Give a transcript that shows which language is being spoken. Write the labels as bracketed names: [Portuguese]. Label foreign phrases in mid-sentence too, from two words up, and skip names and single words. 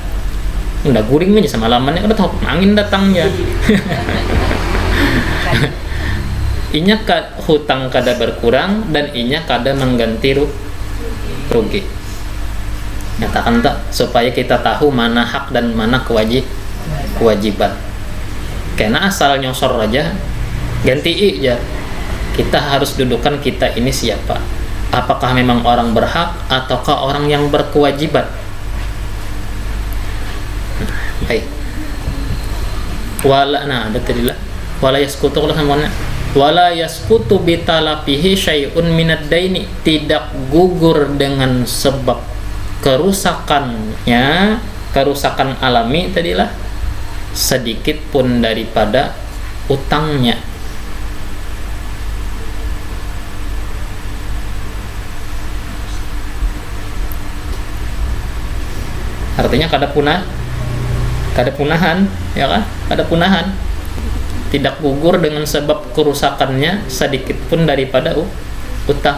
[Banjar] Udah guring aja sama lamannya, kada tahu angin datang ya. Inya hutang kada berkurang dan inya kada mengganti rugi. [Indonesian] Nyatakan tak supaya kita tahu mana hak dan mana kewajiban. Karena asal nyosor aja ganti aja. Kita harus dudukan kita ini siapa? Apakah memang orang berhak ataukah orang yang berkewajiban? Baik. Ada tadi lah [Arabic] ولا يسقط [Indonesian] kalau semuanya [Arabic] ولا يسقط بتلفه شيء من الدين, [Indonesian] tidak gugur dengan sebab kerusakannya, kerusakan alami tadilah, sedikit pun daripada utangnya. [Banjar] Artinya kada punahan, ya kan? Kada punahan, tidak gugur dengan sebab kerusakannya sedikit pun daripada utang.